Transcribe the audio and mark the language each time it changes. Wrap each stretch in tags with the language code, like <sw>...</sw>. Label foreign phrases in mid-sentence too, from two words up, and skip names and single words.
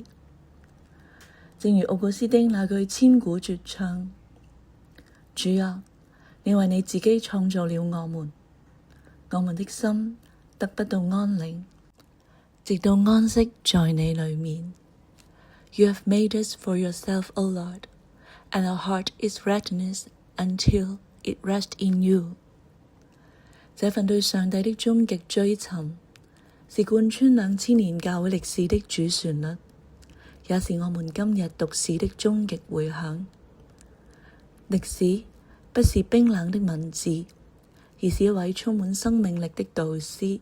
<zh>正如奧古斯丁那句千古絕唱：主啊，你為你自己創造了我們的心得不到安寧，直到安息在你裏面。</zh> <en>You have made us for yourself, O Lord, and our heart is restless until it rests in you。</en> <zh>這份對上帝的終極追尋，是貫穿2000年教會歷史的主旋律，也是我們今日讀史的終極迴響。歷史不是冰冷的文字，而是一位充滿生命力的導師。</zh>